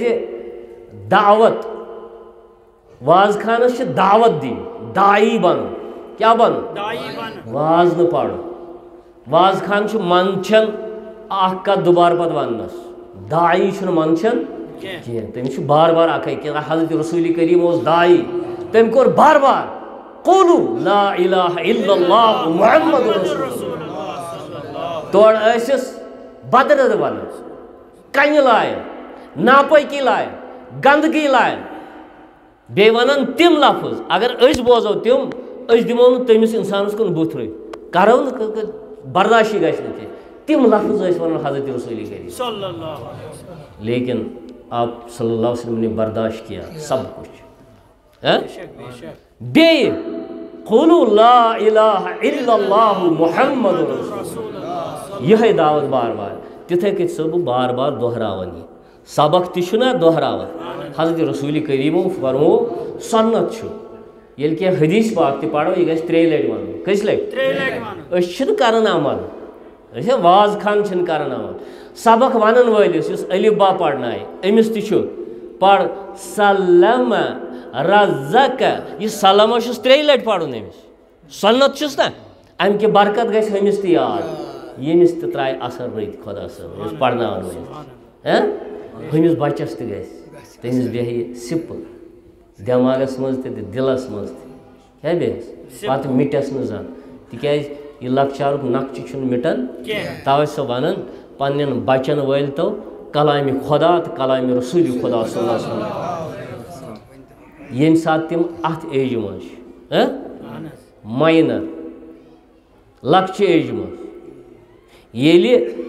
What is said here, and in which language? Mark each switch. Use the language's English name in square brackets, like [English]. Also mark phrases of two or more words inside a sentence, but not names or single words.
[Kashmiri] دعوت وازخانَس چھِ دعوت دِنۍ دایی بَنُن کیٛاہ بَنُن واز نہٕ پَرُن وازخان چھُ منٛدچھان اَکھ کَتھ دُبارٕ پَتہٕ وَننَس دایی چھُنہٕ منٛدچھان کینٛہہ تٔمِس چھُ بار بار اَکھٕے کینٛہہ حضرت رسوٗلِ کریٖم اوس دایی تٔمۍ کوٚر بار بار [Arabic] قولوٗ لا الہ الا اللہ محمد رسول اللہ [Kashmiri] تورٕ ٲسِس بدرٕ وَنان کَنہِ لایَن ناپٲکی لایَن گنٛدگی لایَن بیٚیہِ وَنان تِم لفظ اگر أسۍ بوزو تِم أسۍ دِمو نہٕ تٔمِس اِنسانَس کُن بُتھ رٔٹۍ کَرو نہٕ برداشی گژھِ نہٕ کینٛہہ تِم لفظ ٲسۍ وَنان حضرت رسوٗلِ کریٖم [Urdu] لیکن آپ صلی اللہ علیہ وسلم نے برداشت کیا سب کچھ [Kashmiri] بیٚیہِ [Arabic] قولوٗ لا الہ الا اللہ محمد رسول اللہ [Kashmiri] یِہوٚے دعوت بار بار تِتھَے کٔنۍ چھُسو بہٕ بار بار دۄہراوان یہِ سبق تہِ چھُنہ دۄہراوان حضرت رسوٗلِ کریٖمو فرمو سُنت چھُ ییٚلہِ کینٛہہ حدیٖث پاک تہِ پَرو یہِ گژھِ 3 لَٹہِ وَنُن کٔژِ لَٹہِ أسۍ چھِنہٕ کَران عمل أسۍ وازخان چھِنہٕ کَران عمل سبق وَنَن وٲلِس یُس الف با پَرنایہِ أمِس تہِ چھُ پَر سلم رزق یہِ سلمہ چھُس 3 لَٹہِ پَرُن أمِس سُنت چھُس نا اَمہِ کہِ برکت گژھِ أمِس تہِ یاد ییٚمِس تہِ ترٛایہِ اَثر رٔتۍ خۄدا صٲب یُس پَرناوان وٲلِس ہُمِس بَچَس تہِ گژھِ تٔمِس بیٚہہِ سِپٕل دٮ۪ماغس منٛز تہِ تہٕ دِلس منٛز تہِ کیٛاہ بیٚیہِ پتہٕ مِٹٮ۪س نہٕ زن تِکیٛازِ یہِ لۄکچارُک نقشہٕ چھُنہٕ مِٹان تَوَے سۄ وَنان پنٛنٮ۪ن بچن وٲلۍتو کلامِ خۄدا تہٕ کلامِ رسوٗلِ خۄدا [Arabic] صلی اللہ علیہ وسلم [Kashmiri] ییٚمہِ ساتہٕ تِم اَتھ ایجہِ منٛز چھِ ماینر لۄکچہِ ایجہِ منٛز ییٚلہِ